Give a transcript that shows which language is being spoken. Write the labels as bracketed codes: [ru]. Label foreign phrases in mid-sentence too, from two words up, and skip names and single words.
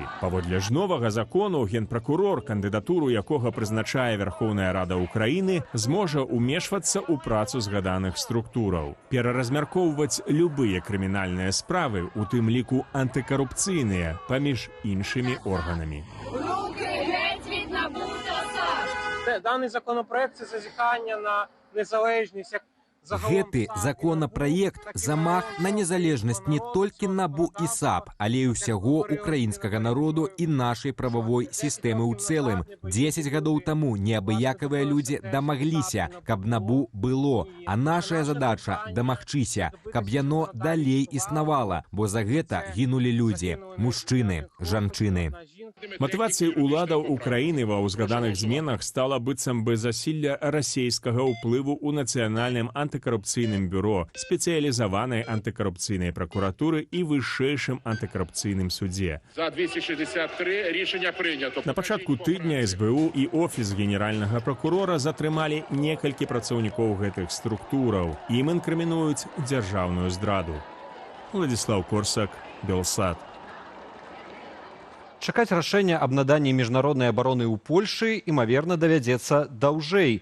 [be] Паводле ж новага закону, генпракурор, кандыдатуру якога прызначае Верхоўная Рада Украіны, зможа ўмешвацца ў працу згаданых структураў, пераразмяркоўваць любыя крымінальныя справы, у тым ліку антыкарупцыйныя, паміж іншымі органамі. [uk] Даний законопроект – це зазіхання на незалежність, як [be] Гэты законапраект замах на незалежнасць не толькі НАБУ і САП, але і ўсяго украінскага народу і нашай прававой сістэмы ў цэлым. 10 гадоў таму неабыякавыя людзі дамагліся, каб НАБУ было, а нашая задача дамагчыся, каб яно далей існавала, бо за гэта гінулі людзі, мужчыны, жанчыны. Матывацыяй уладаў Украіны ва ўзгаданых зменах стала быццам бы засілля расійскага ўплыву ў нацыянальным антыкарупцыйным бюро, спецыялізаванай антыкарупцыйнай пракуратуры і вышэйшым антыкарупцыйным судзе. [uk] За 263 рішення прийнято. [be] На пачатку тыдня СБУ і офіс генеральнага пракурора затрымалі некалькі працаўнікоў гэтых структураў. Ім інкрымінуюць дзяржаўную здраду. Уладзіслаў Корсак, Белсат. Чакаць рашэння аб наданні міжнароднай абароны ў Польшы, імаверна, давядзецца даўжэй.